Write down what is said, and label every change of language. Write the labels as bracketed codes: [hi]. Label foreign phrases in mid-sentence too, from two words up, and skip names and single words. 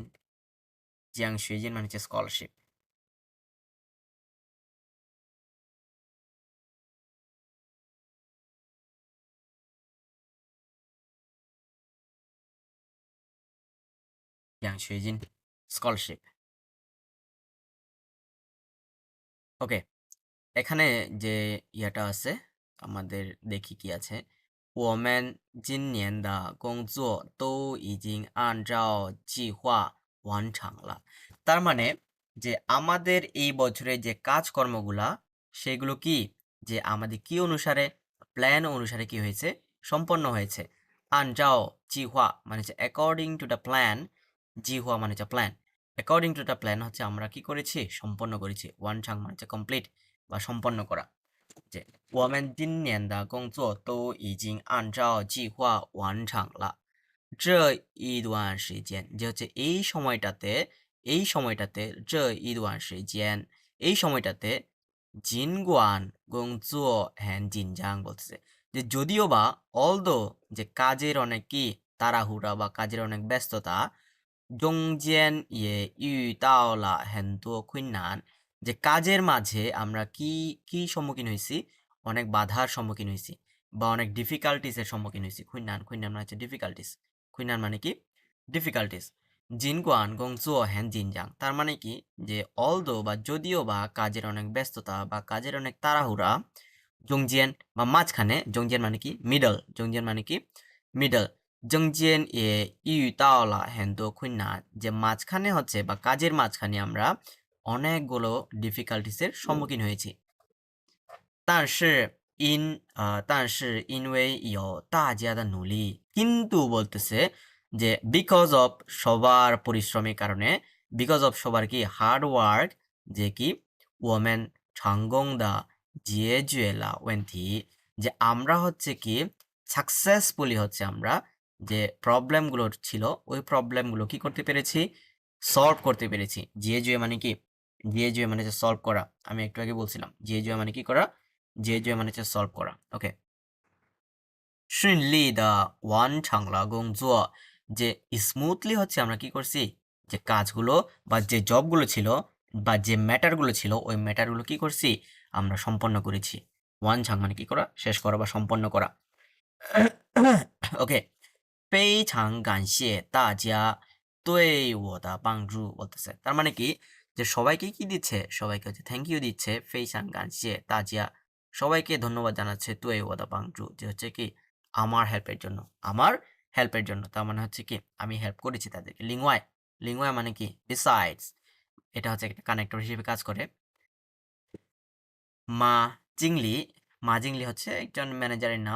[bn] জিয়াং শুয়েজিন মানে হচ্ছে স্কলারশিপ। জিয়াং শুয়েজিন স্কলারশিপ। ওকে, এখানে যে ইয়াটা আছে আমাদের দেখি কি আছে। [zh] 我们今年的工作都已经按照计划完成了। [bn] তার মানে যে আমাদের এই বছরের যে কাজকর্মগুলা সেগুলো কি যে আমাদের কি অনুসারে প্ল্যান অনুসারে কি হয়েছে সম্পন্ন হয়েছে। [zh] 按照计划 [bn] মানে হচ্ছে [en] according to the plan, [bn] জিহুয়া মানে হচ্ছে প্ল্যান, [en] according to the plan [bn] হচ্ছে আমরা কি করেছি সম্পন্ন করেছি। ওয়ানচাং মানে হচ্ছে কমপ্লিট বা সম্পন্ন করা। [zh] যে 我们今年的工作都已经按照计划完成了. 这一段时间 [bn] যে হচ্ছে এই সময়টাতে [zh] 这一段时间 [bn] এই সময়টাতে [zh] 尽管工作很紧张 [bn] বলতেছে যে যদিও বা অলদো যে কাজের অনেক কি তাড়াহুড়া বা কাজের অনেক ব্যস্ততা, [zh] 中间也遇到了很多困难 [bn] যে কাজের মাঝে আমরা কি কি সম্মুখীন হয়েছি অনেক বাধার সম্মুখীন হয়েছি বা অনেক ডিফিকাল্টিসের সম্মুখীন হয়েছি। [zh] 困难 困难 [bn] মানে হচ্ছে ডিফিকাল্টিস, খুইনান মানে কি ডিফিকাল্টিস। [zh] 尽管工作很紧张 [bn] তার মানে কি যে অলদো বা যদিও বা কাজের অনেক ব্যস্ততা বা কাজের অনেক তাড়াহুড়া, জংজিয়ান বা মাঝখানে, জংজিয়ান মানে কি মিডল, জংজিয়ান মানে কি মিডল, [zh] 中间也遇到了很多困难 [bn] যে মাঝখানে হচ্ছে বা কাজের মাঝখানে আমরা অনেকগুলো ডিফিকাল্টিসের সম্মুখীন হয়েছি। [zh] 但是因为有大家的努力 [bn] কিন্তু বলতেছে যে [en] because of [bn] সবার পরিশ্রমের কারণে, [en] because of [bn] সবার কি [en] hard work [bn] যে কি [zh] 我们成功的解决了问题 [bn] যে আমরা হচ্ছে কি সাকসেসফুলি হচ্ছে আমরা যে প্রবলেমগুলো ছিল ওই প্রবলেমগুলো কি করতে পেরেছি সলভ করতে পেরেছি। জিএজুয়ে মানে কি জিএজুয়ে মানে হচ্ছে সলভ করা, আমি একটু আগে বলছিলাম জিএজুয়ে মানে কি করা, জিএজুয়ে মানে হচ্ছে সলভ করা। ওকে, [zh] 顺利的完成了工作 [bn] যে স্মুথলি হচ্ছে আমরা কি করছি যে কাজগুলো বা যে জবগুলো ছিল বা যে ম্যাটারগুলো ছিল ওই ম্যাটারগুলো কি করছি আমরা সম্পন্ন করেছি। ওয়ানছাং মানে কি করা শেষ করা বা সম্পন্ন করা। ওকে, [zh] 非常感谢大家对我的帮助 [bn] বলতেছে তার মানে কি যে সবাইকে কি দিচ্ছে সবাইকে হচ্ছে [en] thank you [bn] দিচ্ছে। [zh] 非常感谢大家 [bn] সবাইকে ধন্যবাদ জানাচ্ছে [zh] 对我的帮助 [bn] যে হচ্ছে কি আমার হেল্পের জন্য, আমার হেল্পের জন্য তার মানে হচ্ছে কি আমি হেল্প করেছি তাদেরকে। লিঙ্গওয়াই, লিঙ্গওয়াই মানে কি বিসাইডস, এটা হচ্ছে একটা কানেক্টর হিসেবে কাজ করে। মা জিংলি, মা জিংলি হচ্ছে একজন ম্যানেজারের নাম।